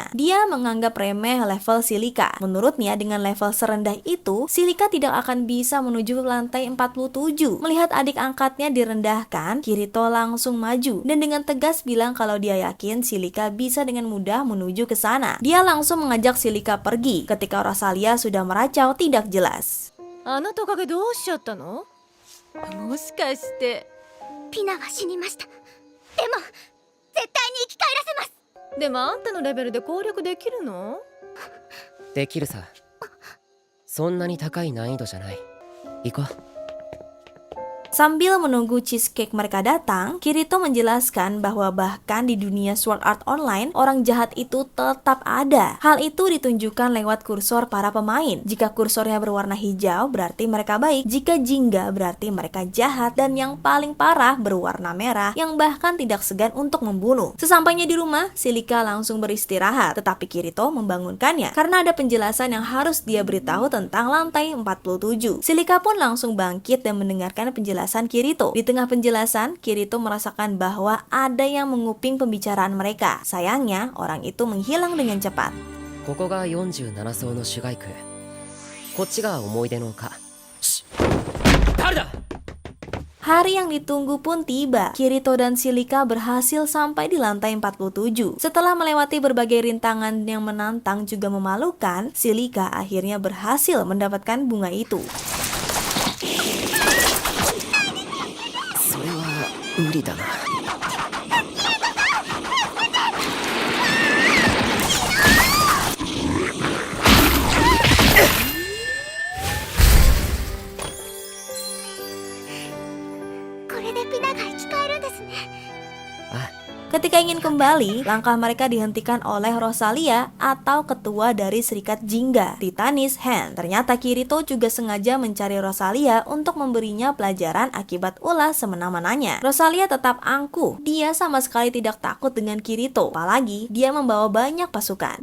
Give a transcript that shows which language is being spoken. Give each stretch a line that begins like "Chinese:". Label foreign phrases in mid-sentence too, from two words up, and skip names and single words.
Indonesian: Dia menganggap remeh level Silika. Menurutnya dengan level serendah itu, Silika tidak akan bisa menuju lantai 47. Melihat adik angkatnya direndahkan, Kirito langsung maju dan dengan tegas bilang kalau dia yakin Silika bisa dengan mudah menuju ke sana. Dia langsung mengajak Silika pergi ketika Rosalia sudah meracau tidak jelas.
Japanese: あなた影どうしちゃったの？もしかして。ピナは死にました。でも絶対に生き返らせます。でもあんたのレベルで攻略できるの？できるさ。そんなに高い難易度じゃない。行こう。
Indonesian: Sambil menunggu cheesecake mereka datang, Kirito menjelaskan bahwa bahkan di dunia Sword Art Online, orang jahat itu tetap ada. Hal itu ditunjukkan lewat kursor para pemain. Jika kursornya berwarna hijau, berarti mereka baik. Jika jingga, berarti mereka jahat. Dan yang paling parah, berwarna merah, yang bahkan tidak segan untuk membunuh. Sesampainya di rumah, Silika langsung beristirahat. Tetapi Kirito membangunkannya, karena ada penjelasan yang harus dia beritahu tentang lantai 47. Silika pun langsung bangkit dan mendengarkan penjelasan Kirito. Di tengah penjelasan, Kirito merasakan bahwa ada yang menguping pembicaraan mereka. Sayangnya, orang itu menghilang dengan cepat.
Japanese: ここが47層の主街区。こっちが思い出の丘。誰だ？
Indonesian: Hari yang ditunggu pun tiba. Kirito dan Silika berhasil sampai di lantai 47. Setelah melewati berbagai rintangan yang menantang juga memalukan, Silika akhirnya berhasil mendapatkan bunga itu.
Japanese: それは無理だな。これでピナが生き返るんですね。
Indonesian: Ketika ingin kembali, langkah mereka dihentikan oleh Rosalia atau ketua dari Serikat Jingga, Titanis Hand. Ternyata Kirito juga sengaja mencari Rosalia untuk memberinya pelajaran akibat ulah semena-menanya. Rosalia tetap angkuh, dia sama sekali tidak takut dengan Kirito, apalagi dia membawa banyak pasukan.